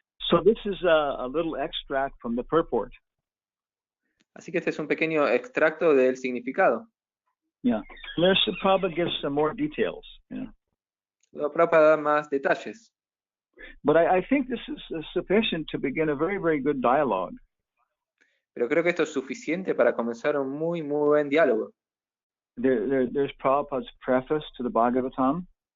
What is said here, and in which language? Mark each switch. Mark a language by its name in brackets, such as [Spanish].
[English] So this is a little extract from the purport. [Spanish] Así que este es un pequeño extracto del significado. [English] Yeah, there's probably gives some more details. Yeah. [Spanish] Lo Prabhupada da más detalles. [English] But I think this is sufficient to begin a very, very good dialogue. [Spanish] Pero creo que esto es suficiente para comenzar un muy, muy buen diálogo. [English] There's Prabhupada's preface to the Bhagavatam.